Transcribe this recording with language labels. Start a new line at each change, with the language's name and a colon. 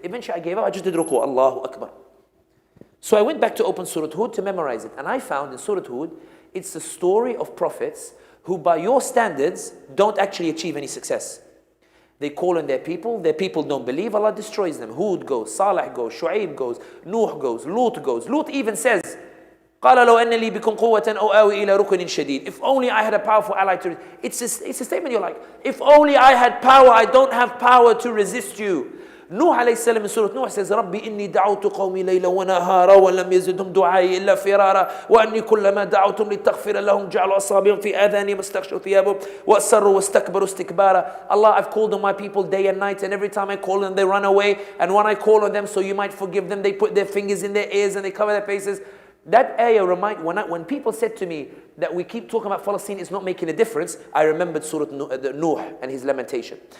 English: Eventually I gave up, I just did ruku, Allahu Akbar. So I went back to open Surah Hud to memorize it, and I found in Surah Hud, it's the story of prophets who by your standards don't actually achieve any success. They call on their people don't believe, Allah destroys them. Hud goes, Salih goes, Shu'aib goes, Nuh goes, Lut goes.
Arabic: Lut even says, قَالَ لَوْ أَنَّ لِي بِكُمْ قُوَّةً أَوْ آوِي إِلَى رُكْنٍ شَدِيدٍ.
English: If only I had a powerful ally to resist. It's a statement you're like, if only I had power, I don't have power to resist you.
Arabic: Nuh alayhi salam in Surah Nuh says, رَبِّ إِنِّي دَعَوْتُ قَوْمِي لَيْلًا وَنَهَارًا وَلَمْ يَزِدْهُمْ دُعَائِي إِلَّا فِرَارًا وَأَنِّي كُلَّمَا دَعَوْتُهُمْ لِتَغْفِرَ لَهُمْ جَعَلُوا أَصَابِعَهُمْ فِي آذَانِهِمْ وَاسْتَغْشَوْا ثِيَابَهُمْ وَأَصَرُّوا وَاسْتَكْبَرُوا اسْتِكْبَارًا.
English: Allah, I've called on my people day and night, and every time I call on them, they run away. And when I call on them, so you might forgive them, they put their fingers in their ears and they cover their faces. That ayah when people said to me that we keep talking about Palestine, it's not making a difference, I remembered Surah Nuh and his lamentation.